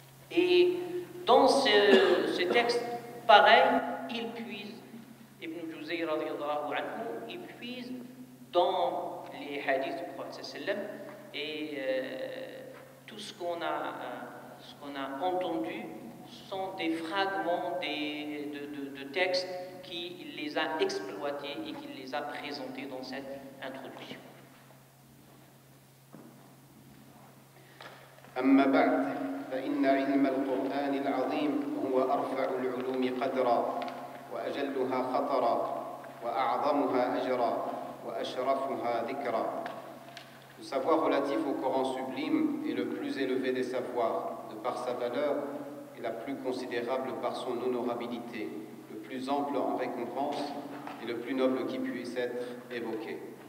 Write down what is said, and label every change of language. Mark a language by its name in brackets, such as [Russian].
[French] Et dans ce texte pareil, il puise, Ibn Juzay radiyallahu anhu, il puise dans les hadiths du prophète sallam, et tout ce qu'on a entendu sont des fragments de textes qu'il les a exploités et qu'il les a présentés dans cette introduction. [Arabic] أما بعد فإن علم القرآن العظيم هو أرفع العلوم قدرا وأجلها خطرا وأعظمها أجرا وأشرفها ذكرا. [French] Le savoir relatif au Coran sublime est le plus élevé des savoirs, de par sa valeur, et la plus considérable par son honorabilité, le plus ample en récompense et le plus noble qui puisse être évoqué.